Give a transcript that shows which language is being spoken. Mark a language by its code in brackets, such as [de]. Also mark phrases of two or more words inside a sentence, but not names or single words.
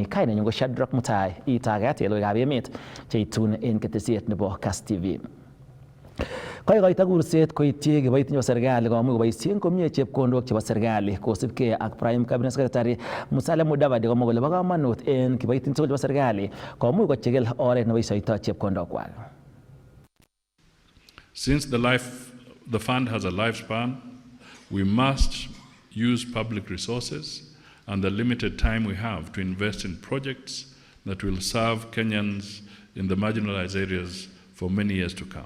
[kln] Kainenyu ko Shadrack Mutai, itagat en logoiwekab emet cheitun en ketesiet nebo Kass TV. Koikoito kurset koityi kiboitinik chebo serikali komuch koboisien komie chepkondok chebo serikali kosibgei ak Prime Cabinet Secretary Musalia Mudavadi komwa kole bo komonut en kiboitinik tugul chebo serikali komuch kochigil oret neboisioito chepkondokwak. [en] Since the fund has a lifespan, we must use public resources and the limited time we have to invest in projects that will serve Kenyans in the marginalized areas for many years to come.